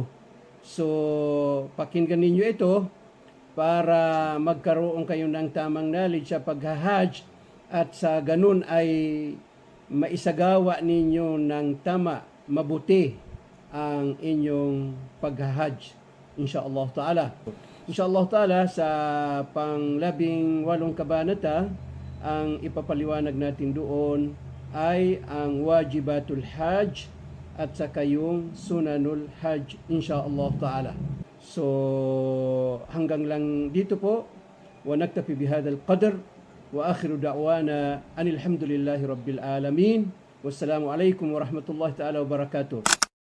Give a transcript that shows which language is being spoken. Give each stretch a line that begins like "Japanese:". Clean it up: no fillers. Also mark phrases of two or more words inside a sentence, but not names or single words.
Filipino: So, pakinggan ninyo ito para magkaroon kayo ng tamang knowledge sa pagha-Hajj at sa ganun ay maisagawa ninyo ng tama, mabuti ang inyong pagha-Hajj.
Arabic: إن شاء الله تعالى. إن شاء الله تعالى
Filipino: sa pang-18 kabanata, ang ipapaliwanag natin doon ay ang
Arabic: واجبات الحج
Filipino: at saka yung
Arabic: سنن الحج, إن شاء الله تعالى.
Filipino: So, hanggang lang dito po.
Arabic: ونكتفي بهذا القدر وآخر دعوانا أن الحمد لله رب العالمين. والسلام عليكم ورحمة الله تعالى وبركاته.